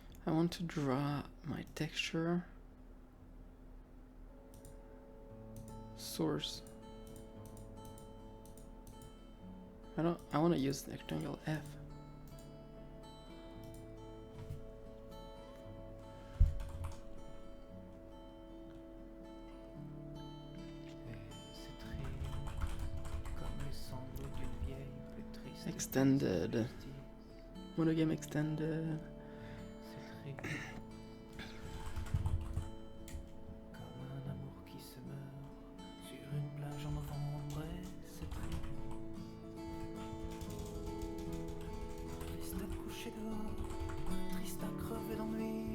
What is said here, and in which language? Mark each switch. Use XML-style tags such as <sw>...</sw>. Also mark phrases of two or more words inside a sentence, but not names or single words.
<en>I want to draw my texture. Source. I want to use the rectangle F.</en> <fr>C'est triste, comme les sanglots d'une vieille plus triste.</fr> <en>Extended. Monogame extended.</en> <fr>C'est triste, comme un amour qui se meurt sur une plage en novembre. Et c'est triste, triste à coucher dehors, triste à crever d'ennui.</fr>